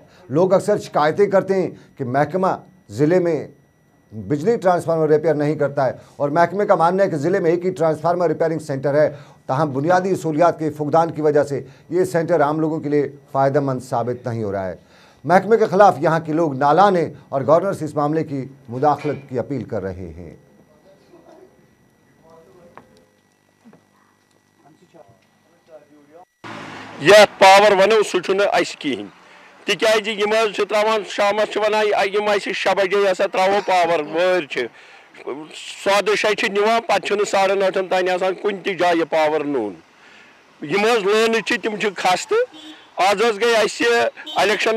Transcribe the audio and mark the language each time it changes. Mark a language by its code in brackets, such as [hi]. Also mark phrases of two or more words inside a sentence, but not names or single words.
[hi] लोग अक्सर शिकायतें करते हैं कि महकमा ज़िले में बिजली ट्रांसफार्मर रिपेयर नहीं करता है और महकमे का मानना है कि ज़िले में एक ही ट्रांसफार्मर रिपेयरिंग सेंटर है, तहम बुनियादी सहूलियात के फुकदान की वजह से ये सेंटर आम लोगों के लिए फ़ायदेमंद साबित नहीं हो रहा है। महकमे के खिलाफ यहाँ के लोग नालान हैं और गवर्नर से इस मामले की मुदाखलत की अपील कर रहे हैं। [ks] यह पावर वनो सह कहें तिकाज त्रावान शाम वन 6 बजे त्रो पावर वर सौद शे निवान पे 8:30 तान कुन जाए पावर नून लान तम खस्त आज गई इलेक्शन